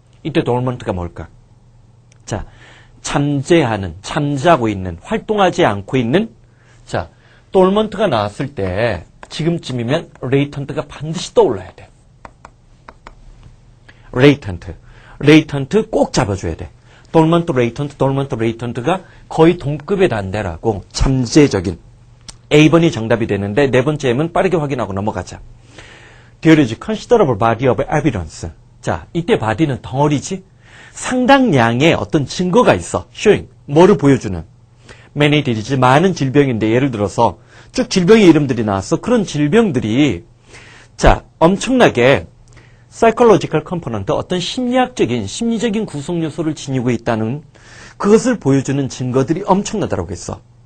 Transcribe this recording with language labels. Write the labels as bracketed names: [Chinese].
[Korean] 이때 돌먼트가 뭘까? 자, 잠재하고 있는, 활동하지 않고 있는, 자, 돌먼트가 나왔을 때 지금쯤이면 레이턴트가 반드시 떠올라야 돼. 레이턴트 꼭 잡아줘야 돼. 돌먼트 레이턴트가 거의 동급의 단대라고. 잠재적인. A번이 정답이 되는데 네 번째 M은 빠르게 확인하고 넘어가자. [English] There is considerable body of evidence. [Korean] 자, 이때 body는 덩어리지. 상당량의 어떤 증거가 있어. showing. 뭐를 보여주는. [English] many disease, [Korean] 많은 질병인데 예를 들어서 쭉 질병의 이름들이 나왔어. 그런 질병들이 자, 엄청나게 [English] psychological component, [Korean] 어떤 심리적인 구성 요소를 지니고 있다는 그것을 보여주는 증거들이 엄청나다라고 했어.